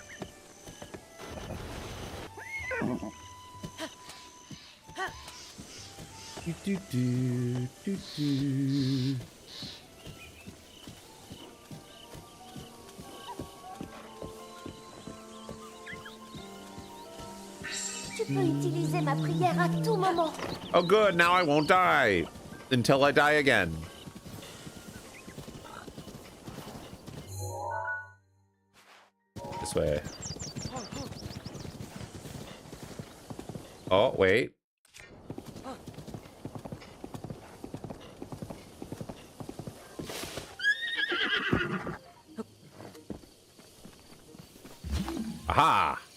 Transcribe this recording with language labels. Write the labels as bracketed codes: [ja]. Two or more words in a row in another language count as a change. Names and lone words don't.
[fr] Do, do, do, do, do. Tu peux utiliser ma prière à tout moment. [en] Oh, good. Now I won't die until I die again. This way. Oh, wait. Aha!